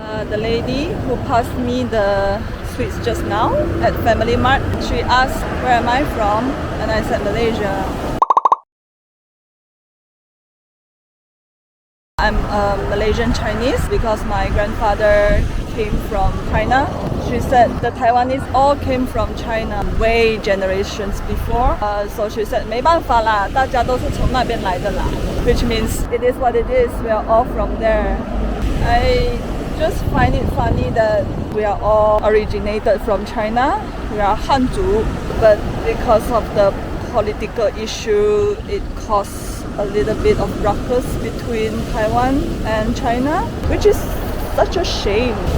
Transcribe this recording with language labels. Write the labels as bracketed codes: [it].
[en] The lady who passed me the sweets just now at Family Mart, she asked where am I from, and I said Malaysia. I'm Malaysian Chinese because my grandfather came from China. She said the Taiwanese all came from China way generations before. So she said [zh] 没办法啦，大家都是从那边来的啦. [en] Which means it is what it is. We are all from there. I just find it funny that we are all originated from China. We are Hanzhu, but because of the political issue, it caused a little bit of ruckus between Taiwan and China, which is such a shame.